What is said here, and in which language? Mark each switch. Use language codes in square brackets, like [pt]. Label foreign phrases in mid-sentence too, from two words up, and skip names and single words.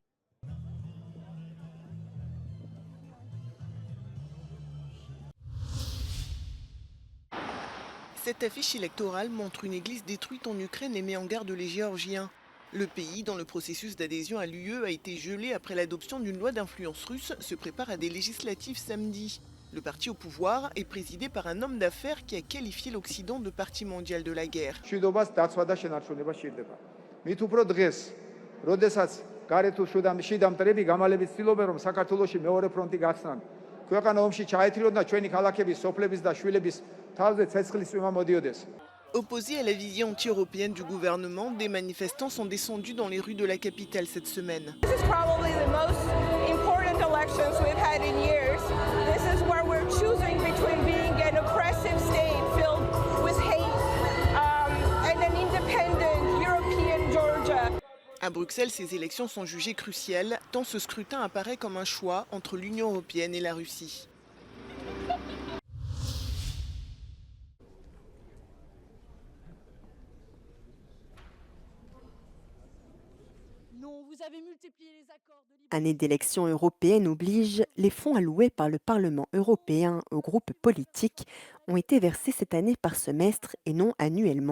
[fr] Cette affiche électorale montre une église détruite en Ukraine et met en garde les Géorgiens. Le pays, dont le processus d'adhésion à l'UE a été gelé après l'adoption d'une loi d'influence russe, se prépare à des législatives samedi. Le parti au pouvoir est présidé par un homme d'affaires qui a qualifié l'Occident de parti mondial de la guerre. [ka] მით უფრო დღეს, როდესაც გარეთ შიდა მტრები გამალებით ცდილობენ რომ საქართველოში მეორე ფრონტი გახსნან. ქვეყანა ომში ჩაეთრიონ და ჩვენი ქალაქების, სოფლების და შვილების თავზე ცეცხლის წვიმა მოდიოდეს. [fr] Opposés à la vision anti-européenne du gouvernement, des manifestants sont descendus dans les rues de la capitale cette semaine. [en] This is probably the most important elections we've had in years. This is where we're choosing between being an oppressive state filled with hate and an independent European Georgia. [fr] À Bruxelles, ces élections sont jugées cruciales, tant ce scrutin apparaît comme un choix entre l'Union européenne et la Russie. Année d'élections européennes oblige, les fonds alloués par le Parlement européen aux groupes politiques ont été versés cette année par semestre et non annuellement.